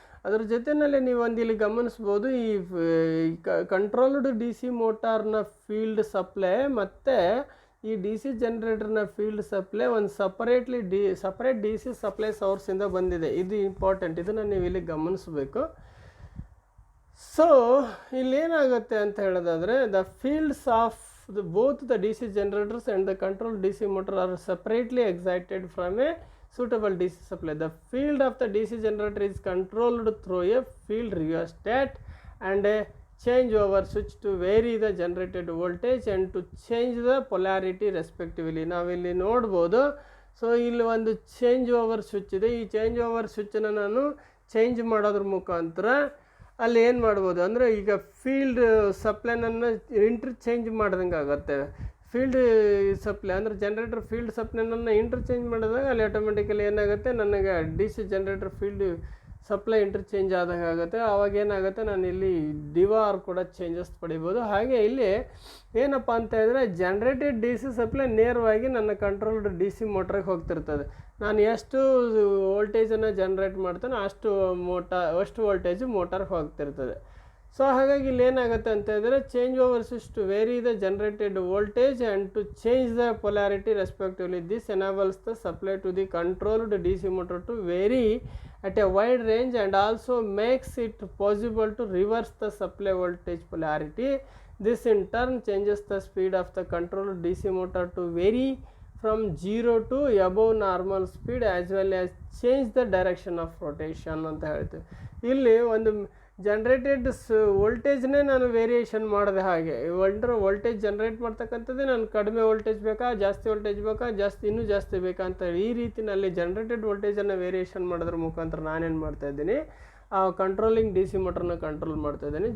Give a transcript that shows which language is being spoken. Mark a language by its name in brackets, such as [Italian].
[Kannada] ಅದ್ರ ಜೊತೆಯಲ್ಲಿ ನೀವು ಇಲ್ಲಿ ಗಮನಿಸ್ಬೋದು, ಈ controlled D C ಮೋಟಾರ್ನ field supply ಮತ್ತು ಈ ಡಿ ಸಿ ಜನರೇಟರ್ನ ಫೀಲ್ಡ್ ಸಪ್ಲೈ ಒಂದು ಸಪರೇಟ್ ಡಿ ಸಿ ಸಪ್ಲೈ ಸೋರ್ಸಿಂದ ಬಂದಿದೆ. ಇದು ಇಂಪಾರ್ಟೆಂಟ್, ಇದನ್ನು ನೀವು ಇಲ್ಲಿ ಗಮನಿಸಬೇಕು. ಸೊ ಇಲ್ಲೇನಾಗುತ್ತೆ ಅಂತ ಹೇಳೋದಾದರೆ, [English] The fields of both the DC generators and the controlled DC motor are separately excited from a suitable DC supply. The field of the DC generator is controlled through a field rheostat and a changeover switch to vary the generated voltage and to change the polarity respectively. [Kannada] ನಾವಿಲ್ಲಿ ನೋಡ್ಬೋದು. So ಇಲ್ಲಿ ಒಂದು change over switch ಇದೆ. ಈ change over ಸ್ವಿಚ್ಚನ್ನು ನಾನು change ಮಾಡೋದ್ರ ಮುಖಾಂತರ ಅಲ್ಲಿ ಏನು ಮಾಡ್ಬೋದು ಅಂದರೆ, ಈಗ ಫೀಲ್ಡ್ ಸಪ್ಲೈನನ್ನು ಇಂಟರ್ಚೇಂಜ್ ಮಾಡ್ದಂಗೆ ಆಗುತ್ತೆ. ಫೀಲ್ಡ್ ಸಪ್ಲೈ ಅಂದರೆ ಜನರೇಟರ್ ಫೀಲ್ಡ್ ಸಪ್ಲೈನನ್ನು ಇಂಟರ್ಚೇಂಜ್ ಮಾಡಿದಾಗ ಅಲ್ಲಿ ಆಟೋಮೆಟಿಕಲಿ ಏನಾಗುತ್ತೆ, ನನಗೆ D C generator field supply interchange ಆದಂಗೆ ಆಗುತ್ತೆ. ಆವಾಗ ಏನಾಗುತ್ತೆ, ನಾನು ಇಲ್ಲಿ ಡಿವಾರ್ ಕೂಡ ಚೇಂಜಸ್ ಪಡಿಬೋದು. ಹಾಗೆ ಇಲ್ಲಿ ಏನಪ್ಪ ಅಂತ ಹೇಳಿದ್ರೆ, ಜನರೇಟೆಡ್ ಡಿ ಸಿ ಸಪ್ಲೈ ನೇರವಾಗಿ ನನ್ನ ಕಂಟ್ರೋಲ್ಡ್ ಡಿ ಸಿ ಮೋಟ್ರಿಗೆ ಹೋಗ್ತಿರ್ತದೆ. ನಾನು ಎಷ್ಟು ವೋಲ್ಟೇಜನ್ನು ಜನ್ರೇಟ್ ಮಾಡ್ತಾನೋ ಅಷ್ಟು ವೋಲ್ಟೇಜು ಮೋಟಾರ್ಗೆ ಹೋಗ್ತಿರ್ತದೆ. ಸೊ ಹಾಗಾಗಿ ಇಲ್ಲಿ ಏನಾಗುತ್ತೆ ಅಂತ ಹೇಳಿದ್ರೆ, [English] Change over switch to vary the generated voltage and to change the polarity respectively. This enables the supply to the controlled D C motor to vary at a wide range and also makes it possible to reverse the supply voltage polarity. This in turn changes the speed of the controlled DC motor to vary from 0 to above normal speed as well as change the direction of rotation [Kannada] ಅಂತ ಹೇಳ್ತೀವಿ. ಇಲ್ಲಿ ಒಂದು generated ವೋಲ್ಟೇಜ್ನೇ ನಾನು variation ಮಾಡಿದೆ. ಹಾಗೆ voltage generate ಮಾಡ್ತಕ್ಕಂಥದ್ದೇ ನಾನು ಕಡಿಮೆ voltage ಬೇಕಾ, ಜಾಸ್ತಿ ವೋಲ್ಟೇಜ್ ಬೇಕಾ, ಇನ್ನೂ ಜಾಸ್ತಿ ಬೇಕಾ ಅಂತ ಈ ರೀತಿಯಲ್ಲಿ ಜನರೇಟೆಡ್ ವೋಲ್ಟೇಜನ್ನು ವೇರಿಯೇಷನ್ ಮಾಡೋದ್ರ ಮುಖಾಂತರ ನಾನೇನು ಮಾಡ್ತಾಯಿದ್ದೀನಿ, ಆ ಕಂಟ್ರೋಲಿಂಗ್ ಡಿ ಸಿ ಮೋಟ್ರನ್ನ ಕಂಟ್ರೋಲ್ ಮಾಡ್ತಾಯಿದ್ದೀನಿ.